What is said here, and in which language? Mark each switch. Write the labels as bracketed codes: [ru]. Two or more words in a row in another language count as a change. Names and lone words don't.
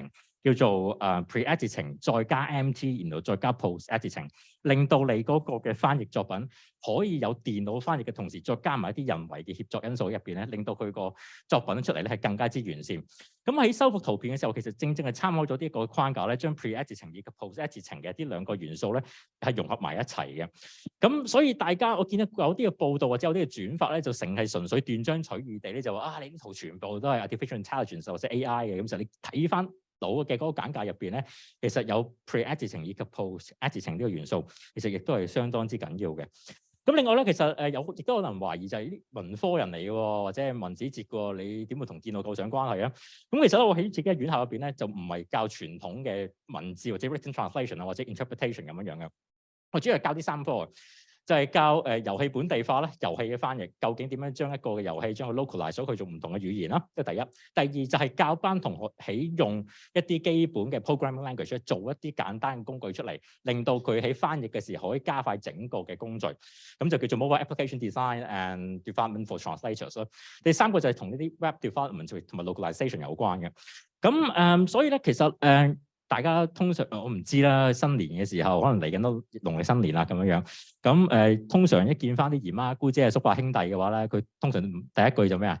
[yue] 叫做 [en] pre editing [yue] 再加 MT， 然後再加 [en] post editing， [yue] 令到你嗰個嘅翻譯作品可以有電腦翻譯嘅同時，再加埋一啲人為嘅協作因素入邊咧，令到佢個作品出嚟咧係更加之完善。咁喺修復圖片嘅時候，其實正正係參考咗呢一個框架咧，將 [en] pre editing [yue] 以及 [en] post editing [yue] 嘅呢兩個元素咧係融合埋一齊嘅。咁所以大家我見到有啲嘅報道或者有啲嘅轉發咧，就成係純粹斷章取義地咧就話你啲圖全部都係 [en] artificial intelligence [yue] 或者 AI 嘅。咁就你睇翻到嘅嗰個簡介入邊咧，其實有 pre-editing 以及 post-editing 呢個元素，其實亦都係相當之緊要嘅。咁另外咧，其實亦都有人懷疑就係啲文科人嚟嘅喎，或者係文史哲嘅，你點會同電腦構上關係啊？咁其實咧，我喺自己嘅院校入邊咧，就唔係教傳統嘅文字或者 [en] written translation [yue] 啊，或者 interpretation 咁樣樣嘅。我主要係教啲三科。就係教遊戲本地化咧，遊戲嘅翻譯究竟點樣將一個嘅遊戲將佢 localize 咗佢做唔同嘅語言啦，即係第一。第二就係教班同學起用一啲基本嘅 [en] programming language [yue] 做一啲簡單嘅工具出嚟，令到佢喺翻譯嘅時候可以加快整個嘅工序，咁就叫做 [en] mobile application design and development for translators [yue] 咯。第三個就係同呢啲 [en] web development [yue] 同埋 localization 有關嘅。咁所以咧其實大家通常我唔知啦，新年嘅時候可能嚟緊都農曆新年啦咁樣樣。咁通常一見翻啲姨媽姑姐叔伯兄弟嘅話咧，佢通常第一句就咩啊？